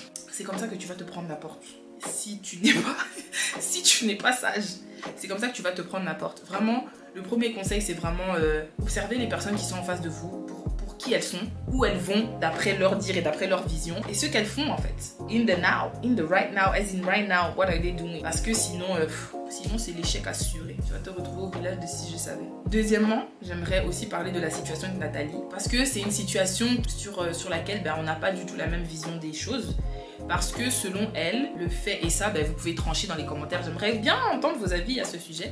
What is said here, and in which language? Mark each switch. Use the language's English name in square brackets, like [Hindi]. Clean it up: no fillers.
[French] C'est comme ça que tu vas te prendre la porte. Si tu n'es pas sage, c'est comme ça que tu vas te prendre la porte. Vraiment, le premier conseil, c'est vraiment observer les personnes qui sont en face de vous pour qui elles sont, où elles vont d'après leur dire et d'après leur vision, et ce qu'elles font en fait. [English] In the right now, as in right now, what are they doing? [French] Parce que sinon c'est l'échec assuré. Tu vas te retrouver au village de si je savais. Deuxièmement, j'aimerais aussi parler de la situation de Nathalie, parce que c'est une situation sur laquelle on n'a pas du tout la même vision des choses. Parce que selon elle, le fait, et ça vous pouvez trancher dans les commentaires, j'aimerais bien entendre vos avis à ce sujet.